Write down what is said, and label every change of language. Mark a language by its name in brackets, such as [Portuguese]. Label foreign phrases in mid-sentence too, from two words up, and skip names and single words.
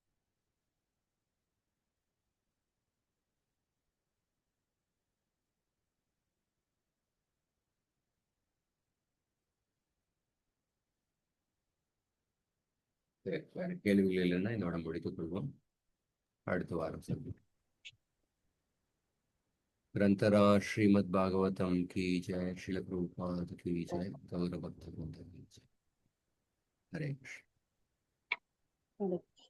[Tamil] வேற கேள்விகள் இல்லைன்னா இதோட முடித்துக் கொள்வோம். அடுத்த வாரம் சந்திப்போம். [Hindi] ग्रंथरा श्रीमद् भागवतम की जय, श्रील प्रभुपाद की जय, गौर भक्त की जय. हरे कृष्ण.